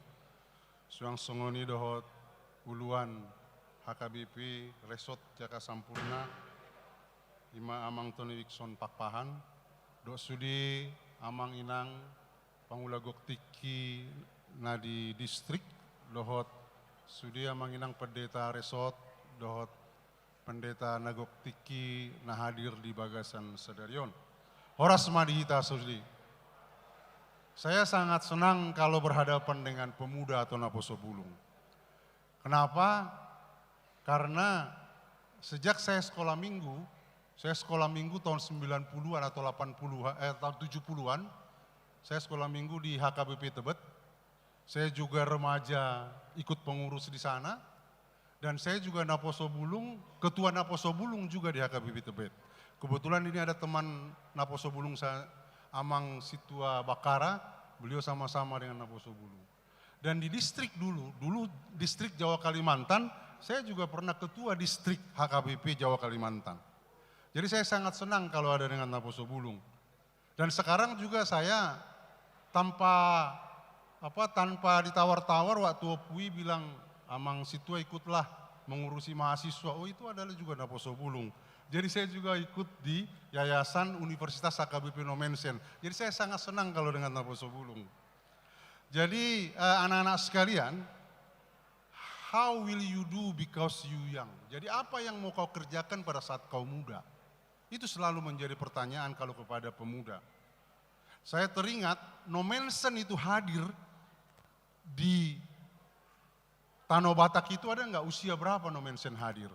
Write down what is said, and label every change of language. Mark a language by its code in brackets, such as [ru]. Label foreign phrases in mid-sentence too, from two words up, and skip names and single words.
[bbc] Suang songoni dohot uluan HKBP Resort Jaka Sampurna, ima amang Tony Wikson Pakpahan, dok sudi amang inang pangula goktiki nadi distrik, dohot sudi amang inang pendeta resort, dohot pendeta nagoktiki nah hadir di Bagasan Sedarion. Horas madihita sudi. [id] Saya sangat senang kalau berhadapan dengan pemuda atau Naposo Bulung. Kenapa? Karena sejak saya sekolah minggu tahun 90-an atau tahun 70-an, saya sekolah minggu di HKBP Tebet. Saya juga remaja ikut pengurus di sana, dan saya juga Naposo Bulung, ketua Naposo Bulung juga di HKBP Tebet. Kebetulan ini ada teman Naposo Bulung saya, Amang Situa Bakara, beliau sama-sama dengan Naposo Bulung. Dan di distrik dulu distrik Jawa Kalimantan, saya juga pernah ketua distrik HKBP Jawa Kalimantan. Jadi saya sangat senang kalau ada dengan Naposo Bulung. Dan sekarang juga saya tanpa ditawar-tawar waktu Opui bilang, Amang Situa ikutlah mengurusi mahasiswa. Oh, itu adalah juga Naposo Bulung. Jadi saya juga ikut di Yayasan Universitas HKBP Nomensen. Jadi saya sangat senang kalau dengan Naposo Bulung. Jadi anak-anak sekalian, [en] how will you do because you young? [id] Jadi apa yang mau kau kerjakan pada saat kau muda? Itu selalu menjadi pertanyaan kalau kepada pemuda. Saya teringat Nomensen itu hadir di Tanah Batak itu ada nggak usia berapa Nomensen hadir?